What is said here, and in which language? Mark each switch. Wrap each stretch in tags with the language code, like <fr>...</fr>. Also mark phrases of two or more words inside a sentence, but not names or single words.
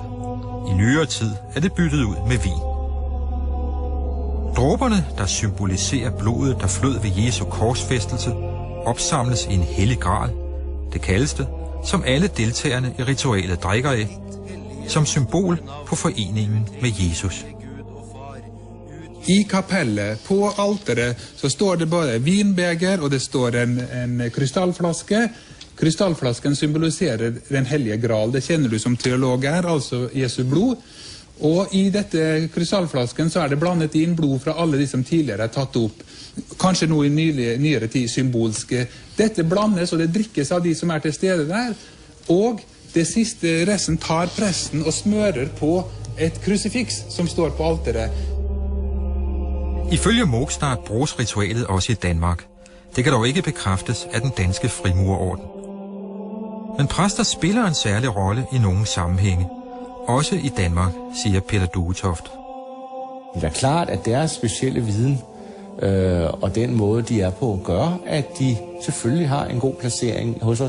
<da>I nyere tid er det byttet ud med vin. Dråberne, der symboliserer blodet, der flød ved Jesu korsfæstelse, opsamles i en hellig gral, det kaldes det, som alle deltagerne i ritualet drikker af, som symbol på foreningen med Jesus.</da> <no>I kapellet, på alteret, så står det både vinbeger, og det står en krystallflaske. Krystallflasken symboliserer den hellige gral. Det kjenner du som teolog er, altså Jesu blod. Og i dette krystallflasken så er det blandet inn blod fra alle de som tidligere er tatt opp. Kanskje nå i nyere tid symbolske. Dette blandes, og det drikkes av de som er til stede der. Og det siste resten tar presten og smører på et krucifiks som står på alteret.</no> <da>Ifølge Mogstart bruges ritualet også i Danmark. Det kan dog ikke bekræftes af den danske frimurerorden. Men præster spiller en særlig rolle i nogle sammenhænge. Også i Danmark, siger Peter Duetoft. Det er klart, at deres specielle viden og den måde, de er på, gør, at de selvfølgelig har en god placering hos os.</da>